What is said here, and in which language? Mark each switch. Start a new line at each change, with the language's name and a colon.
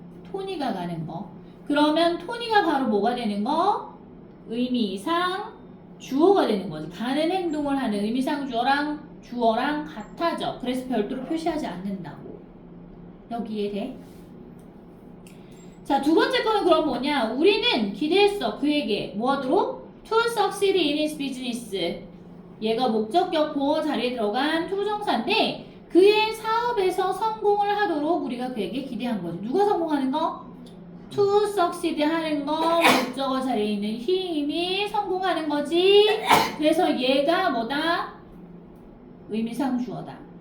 Korean: 토니가 가는 거. 그러면 토니가 바로 뭐가 되는 거? 의미상 주어가 되는 거지. 가는 행동을 하는 의미상 주어랑 같아져. 그래서 별도로 표시하지 않는다고. 여기에 돼? 자, 두 번째 거는 그럼 뭐냐? 우리는 기대했어. 그에게 뭐 하도록?
English: To succeed in his business.
Korean: 얘가 목적격 보어 자리에 들어간 투부정사인데 그의 사업에서 성공을 하도록 우리가 그에게 기대한 거지. 누가 성공하는 거? To succeed 하는 거 목적어 자리에 있는 힘이 성공하는 거지. 그래서 얘가 뭐다? 의미상 주어다.